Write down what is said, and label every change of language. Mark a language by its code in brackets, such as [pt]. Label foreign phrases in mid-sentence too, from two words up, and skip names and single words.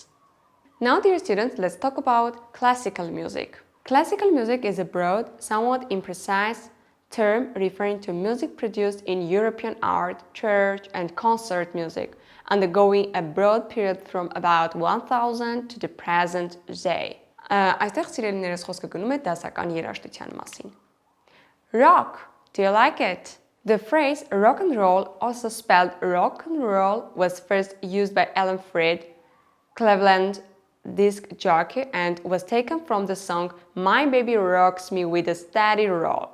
[en] Now, dear students, let's talk about classical music. Classical music is a broad, somewhat imprecise term referring to music produced in European art, church, and concert music, undergoing a broad period from about 1000 to the present day. [hy] Այստեղ սիրելիներս խոսքը գնում է դասական երաժշտության մասին. [en] Rock, do you like it? The phrase rock and roll, also spelled rock and roll, was first used by Alan Freed, Cleveland disc jockey, and was taken from the song My Baby Rocks Me with a Steady Roll.